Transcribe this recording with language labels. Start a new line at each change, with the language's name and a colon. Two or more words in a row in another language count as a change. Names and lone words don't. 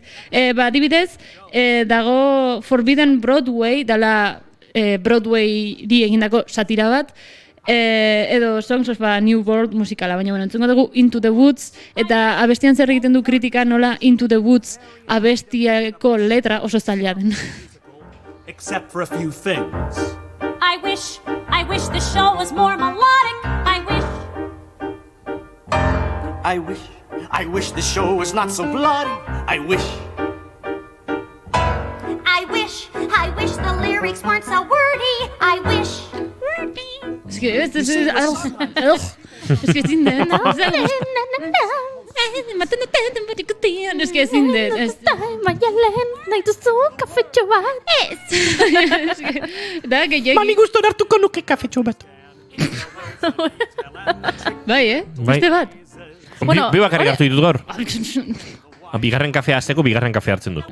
Basque: Adibidez, dago Forbidden Broadway, dala Broadway-ri egindako satira bat, edo Songs of a New World musikala, baina bueno, entzungo dugu Into the Woods, eta abestian zer egiten du kritika nola Into the Woods abestiako letra oso zaila den.
English: Except for a few things. I wish the show was more melodic. I wish the show was not so bloody. I wish the lyrics weren't so wordy. I wish.
Spanish: Es que
Basque: ezin den.
Spanish: Es que
Basque: ezin den. Maialen, nahi duzu kafetxo bat? Ez. Mani gustora hartuko nuke kafetxo bat. Bai, beste bat. Bi bakarrik hartu ditut gaur. Bigarren kafea azteko, bigarren kafea hartzen dut.